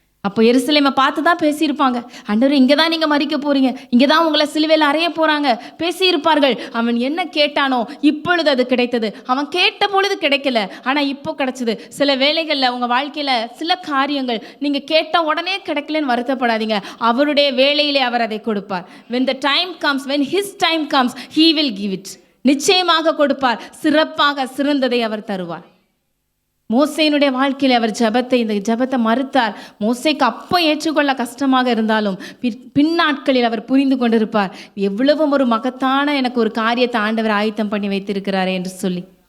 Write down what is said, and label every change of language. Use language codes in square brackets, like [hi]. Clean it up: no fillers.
[ta] அப்போ எருசலேமை பார்த்து தான் பேசியிருப்பாங்க. ஆண்டவர் இங்கே தான் நீங்கள் மறிக்க போகிறீங்க, இங்கே தான் உங்களை சிலுவையில் அறைய போகிறாங்க பேசியிருப்பார்கள். அவன் என்ன கேட்டானோ இப்பொழுது அது கிடைத்தது. அவன் கேட்ட பொழுது கிடைக்கல, ஆனால் இப்போ கிடைச்சது. சில வேளைகளில் உங்கள் வாழ்க்கையில் சில காரியங்கள் நீங்கள் கேட்ட உடனே கிடைக்கலன்னு வருத்தப்படாதீங்க. அவருடைய வேளையிலே அவர் அதை கொடுப்பார். [en] when the time comes, when his time comes, he will give it. [ta] நிச்சயமாக கொடுப்பார், சிறப்பாக சிறந்ததை அவர் தருவார். மோசேயினுடைய வாழ்க்கையில் அவர் இந்த ஜெபத்தை மறுத்தார். மோசேக்கு அப்போ ஏற்றுக்கொள்ள கஷ்டமாக இருந்தாலும் பின்னாட்களில் அவர் புரிந்து கொண்டிருப்பார், எவ்வளவு ஒரு மகத்தான எனக்கு ஒரு காரியத்தை ஆண்டவர் ஆயத்தம் பண்ணி வைத்திருக்கிறாரே என்று சொல்லி.